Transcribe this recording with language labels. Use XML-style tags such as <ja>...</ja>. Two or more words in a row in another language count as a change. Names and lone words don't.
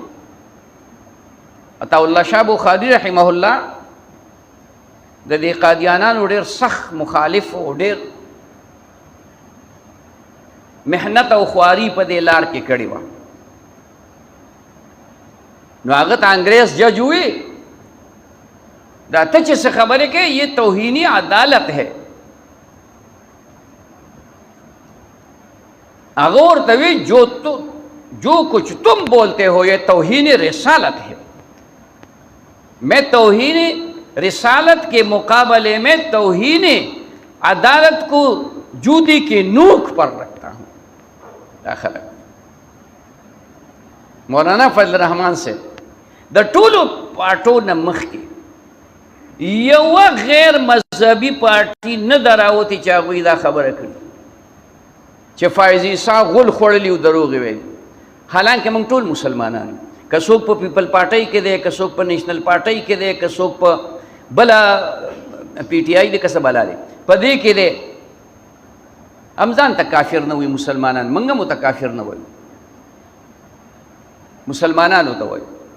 <ps>عطا الله شاه بخاري رحمه الله د دې قادیانانو ډېر سخت مخالف او ډېر محنت او خواري په دې لار کې کړې وه. نو هغه ته انګریز جج وی دا ته چې څه خبرې کوې</ps> <ur>یہ توہینی عدالت ہے.</ur> <ps>هغه ورته وی</ps> <ur>جو کچھ تم بولتے ہو یہ توہین رسالت ہے. میں توہین رسالت کے مقابلے میں توہین عدالت کو جوتی کی نوک پر رکھتا ہوں.</ur> <ps>داخله مولانا فضل الرحمن سے د ټولو پارټو نه مخکې یوه غیر مذهبي پارټي نه ده راوتې چې هغوی دا خبره کړي چې فایض عیسی غول خوړلي او دروغ ویلي. حالانکه موږ ټول مسلمانان که څوک په پیپل پارټۍ کې دی که څوک په نیشنل پارټۍ کې دی که څوک په بله پی ټي آی دی که څه بلا دی په دې کې دی هم ځان ته کافر نه وي مسلمانان موږ هم ورته کافر نه وایو مسلمانانو ته وایو.</ps>